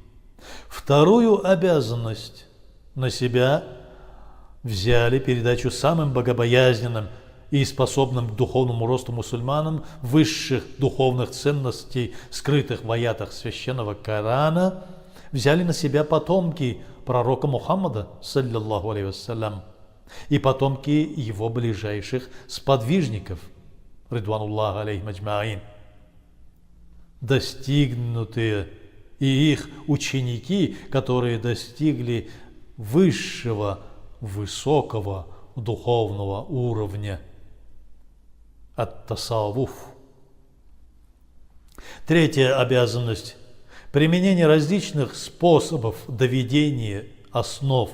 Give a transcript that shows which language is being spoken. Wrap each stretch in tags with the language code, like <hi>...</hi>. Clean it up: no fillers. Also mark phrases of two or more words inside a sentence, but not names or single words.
<ru>Вторую обязанность на себя взяли передачу самым богобоязненным и способным к духовному росту мусульманам высших духовных ценностей, скрытых в аятах священного Корана, взяли на себя потомки пророка Мухаммада,</ru> <ar>صلى الله عليه وسلم,</ar> <ru>и потомки его ближайших сподвижников,</ru> <ar>رضوان الله عليهم أجمعين.</ar> <ru>Достигнутые и их ученики, которые достигли высшего, высокого духовного уровня ат-тасаввуф. Третья обязанность – применение различных способов доведения основ</ru>